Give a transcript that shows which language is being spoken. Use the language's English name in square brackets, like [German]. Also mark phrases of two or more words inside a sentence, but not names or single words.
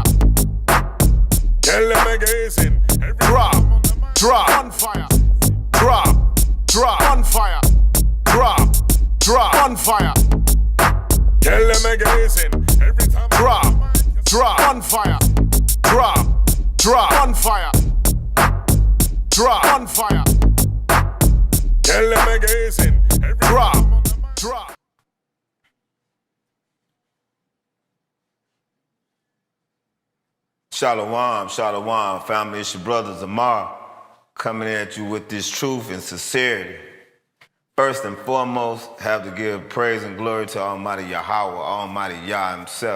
[English] Tell them again, every drop, on fire, drop, on fire, drop, on fire. Tell them again, every time drop, on fire, drop, on fire, drop, on fire. Tell them again, every drop. [Hebrew] Shalom, shalom, [English] family. It's your brother Zamar coming at you with this truth and sincerity. First and foremost, have to give praise and glory to Almighty Yahweh, Almighty Yah himself.